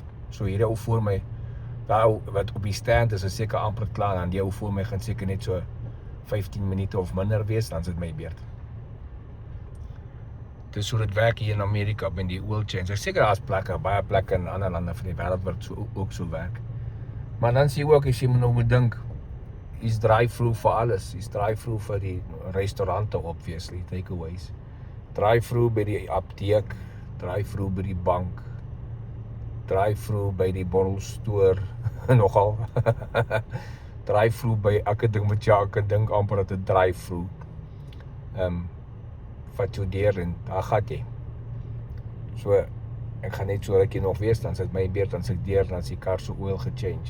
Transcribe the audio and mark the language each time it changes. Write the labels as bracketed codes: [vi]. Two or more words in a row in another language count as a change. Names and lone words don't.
[af] So hierdie ou voor my, daai wat op die stand is seker amper klaar, en die ou voor my gaan seker net so 15 minute of minder wees, dan is dit my beurt. Dis so dit werk hier in Amerika met die [en] oil change. [af] Ek seker daar's plekke, baie plekke in ander lande van die wêreld wat ook so werk. Maar dan sien jy ook as jy moet dink, is drive-through vir alles. Is drive-through vir die restaurante obviously, takeaways. Drive-through by die apteek, drive-through by die bank, drive-through by die borrelstoer, nogal. Drive-through by elke ding wat jy kan dink amper dat 'n drive-through. Vat jou deur en daar gaan jy. So, ek gaan net so rukkie nog wees, dan sit my beurt, dan sit ek deur, dan is die kar so oil gechange.